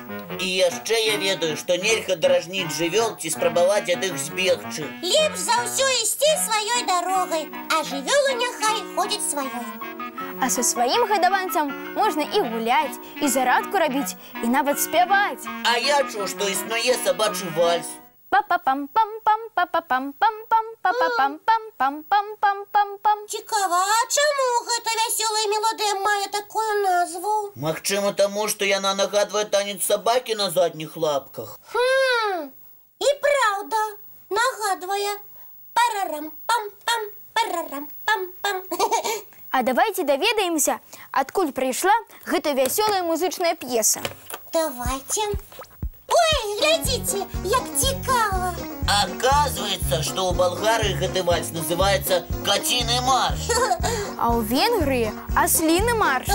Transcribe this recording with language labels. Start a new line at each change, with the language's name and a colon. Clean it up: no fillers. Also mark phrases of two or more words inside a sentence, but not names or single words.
Belarusian: І яшчэ я ведаю, што нельга дражніць жывёл ці спрабаваць ад іх збегчы. Лепш за ўсё ісці сваёй дарогай, а жывёлы няхай ходзяць сваёй. А са сваім гадаванцам можна і гуляць, і зарадку рабіць, і нават спяваць. А я чуў, што існуе сабачы вальс. Па-па-пам-пам-пам, па-па-пам-пам-пам, па-па-пам-пам-пам-пам-пам-пам. Цікава, а чаму гэта вясёлая мелодыя мае такую назву? Магчыма, таму, што яна нагадвае танец сабакі на задніх лапках. І праўда, нагадвае. Парарам-пам-пам, парарам-пам-пам. А давайте даведаемся, адкуль прыйшла гэта вясёлая музычная п'еса. Давайте. Ой, глядзіце, як цікава. Оказывается, што ў Балгарыі гэты вальс называецца «Каціны марш». А ў Венгрыі асліны марш.